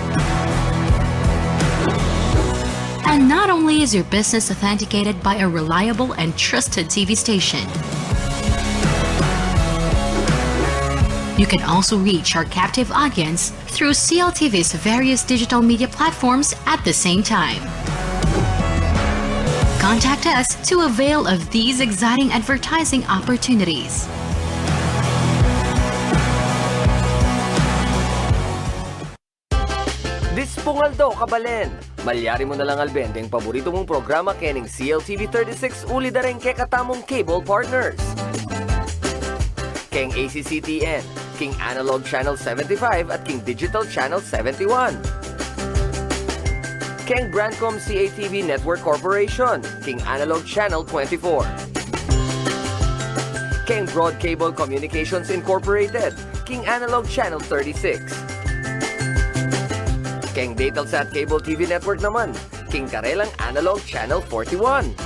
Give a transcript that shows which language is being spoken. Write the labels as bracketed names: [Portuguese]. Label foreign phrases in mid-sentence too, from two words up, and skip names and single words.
[English] And not only is your business authenticated by a reliable and trusted TV station, you can also reach our captive audience through CLTV's various digital media platforms at the same time. Contact us to avail of these exciting advertising opportunities. [Pampanga] Dispungaldo, kabalen! Malyari mo na lang albendeng paborito mong programa kening CLTV 36 uli dareng ke katamong [English] cable partners. [Pampanga] Keng ACCTN, King Analog Channel 75 at King Digital Channel 71. Keng Brandcom CATV Network Corporation, King Analog Channel 24. Keng Broad Cable Communications Incorporated, King Analog Channel 36. Keng Datelsat Cable TV Network naman, King Karelang Analog Channel 41.